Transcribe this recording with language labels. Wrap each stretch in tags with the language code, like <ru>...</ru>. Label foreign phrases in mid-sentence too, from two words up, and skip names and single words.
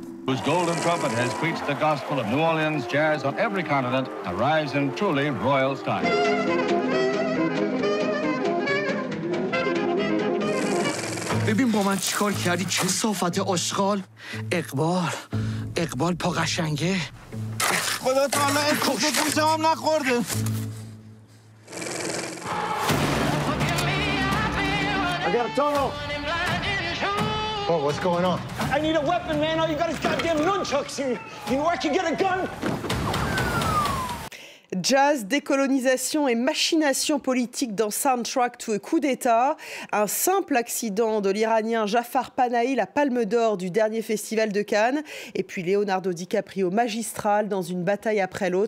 <en>whose golden trumpet has preached the gospel of New Orleans jazz on every continent, arrives in truly royal style.</en> <fa>ببین با من چیکار کردی کثافت آشغال. اقبال پا قشنگه. خدا تعالی اسمش گوشم هم نخورده.</fa> <en>I got a tunnel. Oh, what's going on? I need a weapon, man. All you got is goddamn nunchucks. You know where I can get a gun?</en> <fr>Jazz, décolonisation et machination politique dans Soundtrack to a coup d'État. Un simple accident de l'Iranien Jafar Panahi, la Palme d'Or du dernier festival de Cannes. Et puis Leonardo DiCaprio magistral dans une bataille après l'autre.</fr>